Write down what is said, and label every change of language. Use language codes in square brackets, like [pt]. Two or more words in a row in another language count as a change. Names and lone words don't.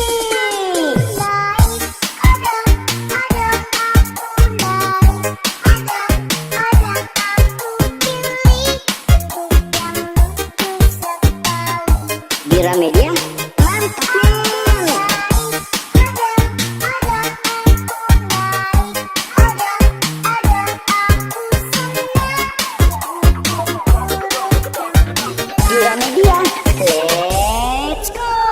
[id] Dira Media, mantap men. [en] Dira Media, let's go.